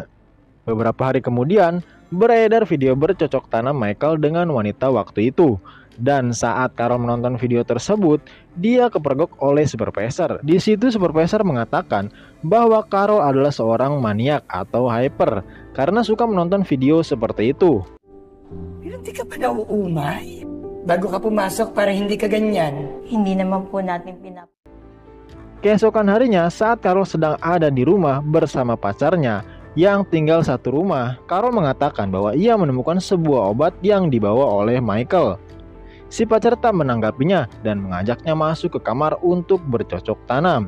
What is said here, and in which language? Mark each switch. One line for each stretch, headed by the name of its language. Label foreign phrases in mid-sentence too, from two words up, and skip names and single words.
Indonesian: Beberapa hari kemudian, beredar video bercocok tanam Michael dengan wanita waktu itu. Dan saat Carol menonton video tersebut, dia kepergok oleh supervisor. Di situ supervisor mengatakan bahwa Carol adalah seorang maniak atau hyper karena suka menonton video seperti itu.
Filipino: Pero hindi ka pa nauumay. Bago ka pumasok para hindi ka ganyan. Hindi naman po natin
Indonesian: Keesokan harinya saat Carol sedang ada di rumah bersama pacarnya yang tinggal satu rumah, Carol mengatakan bahwa ia menemukan sebuah obat yang dibawa oleh Michael. Si pacar tak menanggapinya dan mengajaknya masuk ke kamar untuk bercocok tanam.